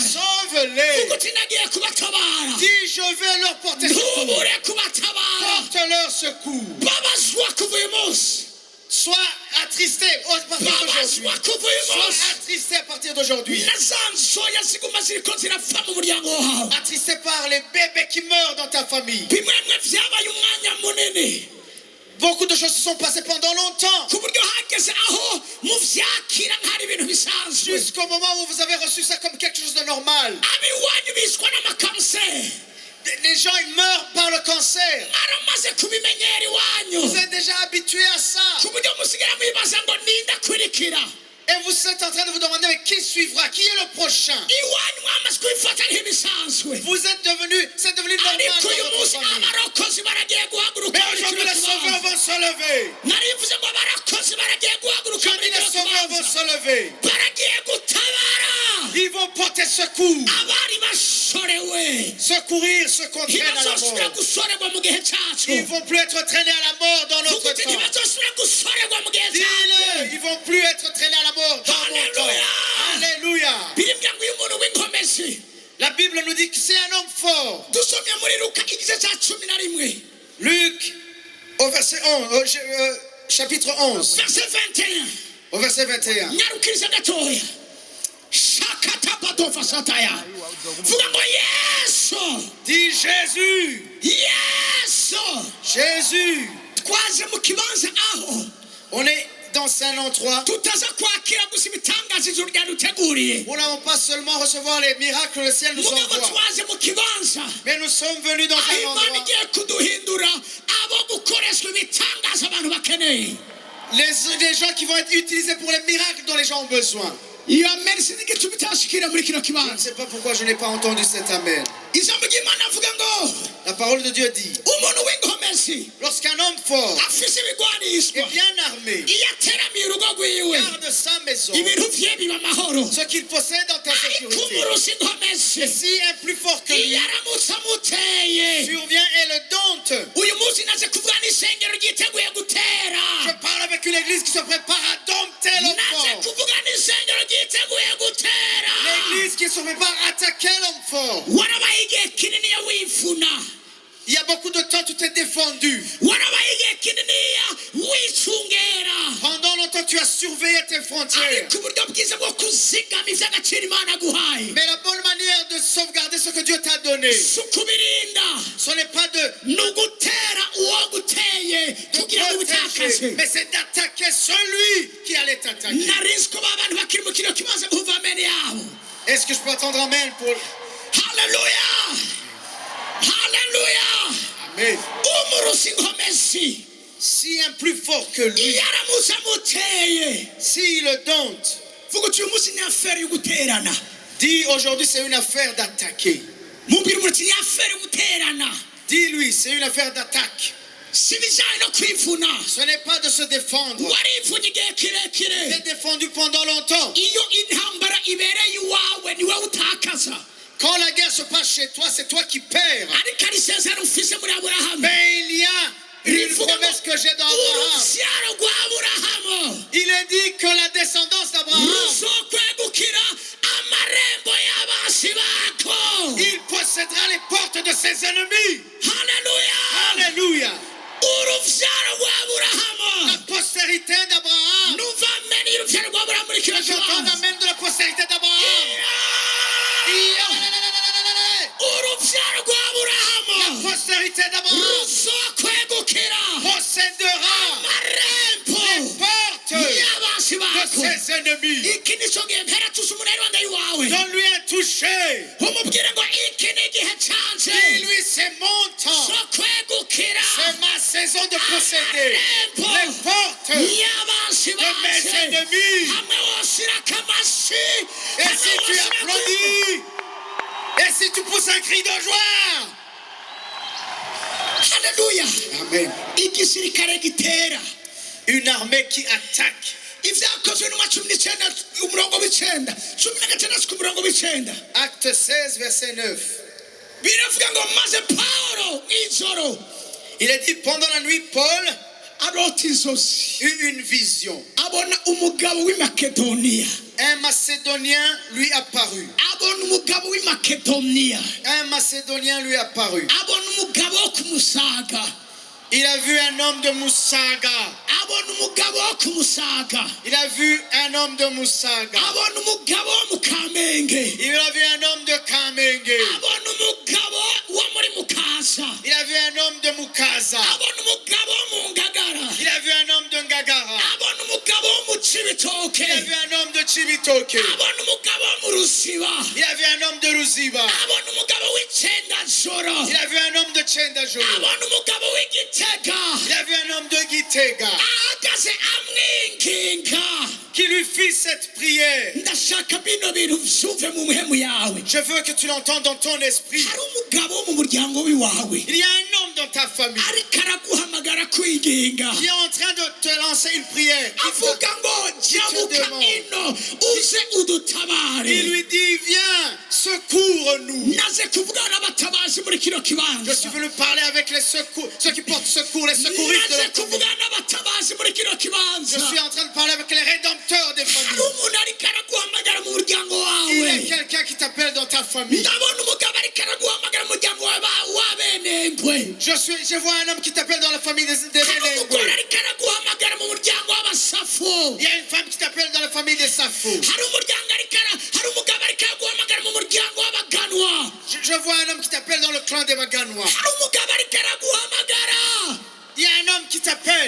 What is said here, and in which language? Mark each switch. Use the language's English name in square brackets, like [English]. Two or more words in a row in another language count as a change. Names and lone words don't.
[French] Sauve-les. [Rundi] Vuga uti nagiye kubatabara, [French] Dis, je vais leur porter secours. [Rundi] ntubure kubatabara. [French] Porte-leur secours. [Rundi] Babazwa kuva uyu munsi, [French] Sois attristé à partir d'aujourd'hui. [Rundi] babazwa kuva uyu [French] Sois [Rundi] munsi. [French] attristé à partir d'aujourd'hui. [Rundi] Na za nzoya ziguma ziriko zirapfa mu muryango wawe, [French] Attristé par les bébés qui meurent dans ta famille. [Rundi] bimwe byabaye umwanya munini [French] Beaucoup de choses se sont passées pendant longtemps. [Rundi] ku buryo hageze aho muvyakira nk'ari ibintu bisanzwe. [French] Jusqu'au moment où vous avez reçu ça comme quelque chose de normal. [Rundi] Abiwanyu bishwa n'amakanseri, [French] Les gens ils meurent par le cancer. [Rundi] aramaze kubimenyera iwanyu [French] Vous êtes déjà habitués à ça. [Rundi] ku buryo musigara mwibaza ngo ninde akurikira. [French] Et vous êtes en train de vous demander mais qui suivra? Qui est le prochain? [Rundi] Iwanyu mwamaze kubifata nk'ibisanzwe, [French] Vous êtes devenu, c'est devenu normal [Rundi] ariko uyu [French] dans votre [Rundi] munsi [French] famille. [Rundi] abarokozi baragiye guhaguruka [French] Mais [Rundi] muri [French] aujourd'hui [Rundi] kino [French] les sauveurs [Rundi] kibanza. [French] vont se lever. [Rundi] Narivuze ngo abarokozi baragiye guhaguruka [French] Je [Rundi] muri [French] dis les [Rundi] kino [French] sauveurs vont [Rundi] kibanza, [French] se lever. [Rundi] baragiye gutabara [French] Ils vont porter secours. [Rundi] abari bashorewe. [French] Secourir ceux qu'on traîne à la [Rundi] Ntibazosubira [French] mort. [Rundi] gusorerwa mu gihe cyacu. [French] Ils vont plus être traînés à la mort dans [Rundi] Vuga [French] notre [Rundi] uti [French] temps. [Rundi] ntibazosubira gusorerwa mu gihe [French] Dis-le, [Rundi] cyacu. [French] ils vont plus être traînés à la mort dans mon temps. Alléluia. [Rundi] Birimbya ngo uyu muntu w'inkomezi, [French] La Bible nous dit que c'est un homme fort. [Rundi] dusomye muri Luka igice cya 11 [French] Luc, au verset 11, chapitre 11, verset 21. au verset 21. [Rundi] Nyarukiriza gatoya, shakatabadova sataya. Vuga ngo Yesu, [French] Dis Jésus, [Rundi] Yesu. [French] Jésus. [Rundi] Twaje mu kibanza aho [French] On est dans Saint Nom 3. [Rundi] tutaza kwakira gusa ibitangaza ijuru ryaduteguriye, [French] Nous n'allons pas seulement recevoir les miracles que le ciel nous [Rundi] mugabo [French] envoie, [Rundi] twaje mu kibanza [French] mais nous sommes venus dans [Rundi] aho [French] un [Rundi] Imana [French] endroit. [Rundi] igiye kuduhindura abo gukoreshwa ibitangaza abantu bakeneye. [French] Les gens qui vont être utilisés pour les miracles dont les gens ont besoin. [Rundi] Iyo amen sinigituma itashikira muri kino [French] Je ne [Rundi] kibanza. [French] sais pas pourquoi je n'ai pas entendu cet amen. [Rundi] Ijambo ry'Imana avuga ngo [French] La parole de Dieu dit, [Rundi] umuntu w'inkomezi [French] lorsqu'un homme fort [Rundi] afise [French] est [Rundi] ibigwanishwa, [French] bien armé, [Rundi] iyo ateramiye urugo rwiwe [French] garde sa maison, [Rundi] ibintu vye biba amahoro, [French] ce qu'il possède en ta [Rundi] ariko [French] sécurité. [Rundi] umurusi inkomezi [French] Et si un plus fort que lui [Rundi] iyo aramutse amuteye, [French] survient et le dompte, [Rundi] uyu munsi naje kuvuga n'isengero ryiteguye [French] je [Rundi] gutera, [French] parle avec une église qui se prépare à dompter l'homme [Rundi] naje [French] fort. [Rundi] kuvuga n'isengero ryiteguye gutera. [French] L'église qui se prépare à attaquer l'homme fort. [Rundi] Warabaye igihe kinini ya wivuna, [French] Il y a beaucoup de temps, tu t'es défendu. [Rundi] warabaye igihe kinini ya wicungera, [French] Pendant longtemps, tu as surveillé tes frontières. [Rundi] ariko uburyo bwiza bwo kuzigama ivy'agaciro Imana aguhaye [French] Mais la bonne manière de sauvegarder ce que Dieu t'a donné, [Rundi] si ukubirinda, [French] ce n'est pas de [Rundi] ni ugutera uwo guteye kugira ngo [French] protéger, [Rundi] ubitakaze. [French] mais c'est d'attaquer celui qui allait t'attaquer. [Rundi] Narizi ko ba bantu bakiri mu kino kibanza bumva amen yabo. [French] Est-ce que je peux attendre amen pour... [Rundi] Haleluya, haleluya. Amen. Umurusi inkomezi [French] Si un plus fort que lui, [Rundi] iyo aramutse amuteye [French] s'il le dompte, [Rundi] vuga uti uyu munsi ni aferi yo guterana [French] dis aujourd'hui c'est une affaire d'attaquer. [Rundi] mubwira umuntu ni aferi yo guterana [French] Dis-lui, c'est une affaire d'attaque. [Rundi] si ibijyanye no kwivuna [French] Ce n'est pas de se défendre. [Rundi] warivunye igihe kirekire [French] T'es défendu pendant longtemps. [Rundi] iyo intambara ibereye iwawe niwe utakaza [French] Quand la guerre se passe chez toi, c'est toi qui perds. [Rundi] ariko ari isezerano ufise muri aburahamu [French] Mais il y a une promesse que j'ai dans Abraham. [Rundi] urubyaro rwa aburahamu [French] Il est dit que la descendance d'Abraham, [Rundi] ruzokwegukira amarembo y'abasi bako [French] il possédera les portes de ses ennemis. [Rundi] haleluya [French] Alléluia. [Rundi] urubyaro rwa aburahamu [French] La postérité d'Abraham. [Rundi] numva ameni y'urubyaro rwa aburahamu muri kino [French] J'entends [Rundi] kibanza [French] l'amène de la postérité d'Abraham. [Rundi] urubyaro rwa [French] La [Rundi] aburahamu [French] postérité d'Abraham [Rundi] ruzokwegukira [French] possédera [Rundi] amarembo [French] les portes [Rundi] y'abasi [French] de [Rundi] bako [French] ses ennemis. [Rundi] iki nicyo gihe mpera tuzi umunani wandayi wawe [French] Donne-lui un toucher. [Rundi] umubwire ngo iki ni igihe cyanjye [French] Dis-lui, c'est mon temps. [Rundi] zo kwegukira [French] C'est ma saison de posséder les portes. [Rundi] y'abasi [French] de mes [Rundi] bake [French] ennemis. [Rundi] hamwe woshyirako amashyi [French] Et si tu applaudis, et si tu pousses un cri de joie. [Rundi] haleluya [French] Amen. [Rundi] igisirikare gitera [French] Une armée qui attaque. [Rundi] ibyakozwe n'umwa cumi n'icyenda umurongo w'icyenda cumi na gatandatu ku murongo w'icyenda [French] Acte 16, verset 9. [Rundi] biravuga ngo maze pawulo mw'ijoro [French] Il est dit, pendant la nuit, Paul [Rundi] arota inzozi [French] eut une vision. [Rundi] abona umugabo w'i makedoniya [French] Un Macédonien lui apparut. [Rundi] abona umugabo w'i makedoniya [French] Un Macédonien lui apparut. [Rundi] abona umugabo wo ku musaga [French] Il a vu un homme de Moussaga. [Rundi] abona umugabo wo ku musaga [French] Il a vu un homme de Moussaga. [Rundi] abona umugabo wo mu kamenge [French] Il a vu un homme de Kamenge. [Rundi] abona umugabo wo muri mukasa [French] Il a vu un homme de Mukaza. [Rundi] abona umugabo wo mu ngagara [French] Il a vu un homme de Ngagara. [Rundi] abona umugabo wo mu cibitoke [French] Il a vu un homme de Chibitoke. [Rundi] abona umugabo wo mu rusiba [French] Il a vu un homme de Ruziba. [Rundi] abona umugabo w'icendajoro [French] Il a vu un homme de Chendajuru. [Rundi] abona umugabo w'igitega [French] Il a vu un homme de Gitega [Rundi] ahagaze amwinginga [French] qui lui fit cette prière. [Rundi] ndashaka bino bintu vyumve mu muhemu yawe [French] Je veux que tu l'entendes dans ton esprit. [Rundi] hari umugabo wo mu muryango w'iwawe [French] Il y a un homme dans ta famille [Rundi] ariko araguhamagara kwinginga [French] qui est en train de te lancer une prière. [Rundi] avuga ngo jabuka ino uze udutabare [French] Il lui dit, viens, secours-nous. [Rundi] naze kuvugana n'abatabazi muri kino [French] Je [Rundi] kibanza [French] suis venu parler avec les secours, ceux qui portent secours, les secouristes de [Rundi] naze [French] la famille. [Rundi] kuvugana n'abatabazi muri kino [French] Je [Rundi] kibanza [French] suis en train de parler avec les rédempteurs des [Rundi] hari [French] familles. [Rundi] umuntu ariko araguhamagara mu muryango [French] Il y [Rundi] wawe [French] a quelqu'un qui t'appelle dans ta famille. [Rundi] ndabona umugabo ariko araguhamagara mu muryango w'abenengwe [French] Je vois un homme qui t'appelle dans la famille des [Rundi] hari umugore [French] Bénéngwe. [Rundi] ariko araguhamagara mu muryango w'abasafu [French] Il y a une femme qui t'appelle dans la famille des Safo. [Rundi] hari umugabo ariko araguhamagara mu muryango w'abaganwa [French] Je vois un homme qui t'appelle dans le clan des Baganois. [Rundi] hari umugabo ariko araguhamagara [French] Il y a un homme qui t'appelle,